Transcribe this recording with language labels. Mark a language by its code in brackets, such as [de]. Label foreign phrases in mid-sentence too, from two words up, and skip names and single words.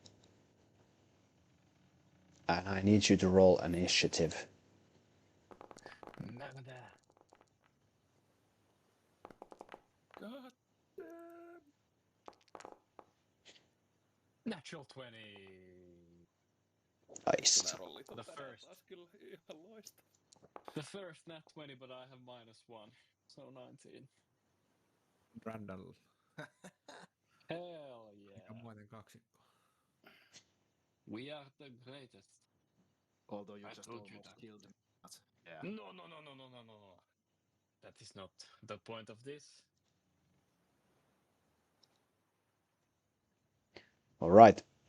[en] And I need you to roll initiative. Merde. God damn. Natural 20. Nice. [fi] Sinä rollit [en] The [fi] tänään [en] first. [fi] taas kyllä ihan loistava. [en] The first nat 20, but I have -1, so 19. Randall. Hell [fi] Mikä [en] yeah. [fi] muuten kaksikko. [en] We are the greatest. Although you I just told you almost that. killed him. But, yeah. No. That is not the point of this. All right.